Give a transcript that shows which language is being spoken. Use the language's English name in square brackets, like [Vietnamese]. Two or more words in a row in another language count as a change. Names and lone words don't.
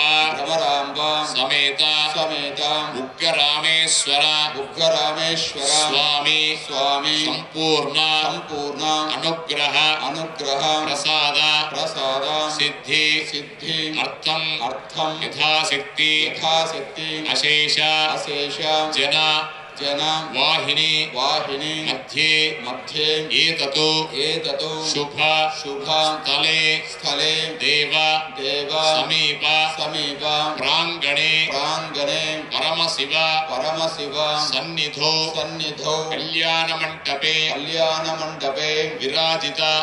[Sanskrit] సమేత ఉగ్రరామేశ్వర స్వామి సంపూర్ణ అనుగ్రహ ప్రసాద సిద్ధి అర్థం యథాశక్తి అశేష జన वाहिनी मध्ये एततो शुभ स्थले देव समीप प्रांगणे परमशिव सन्निधौ कल्याण मंडपे विराजित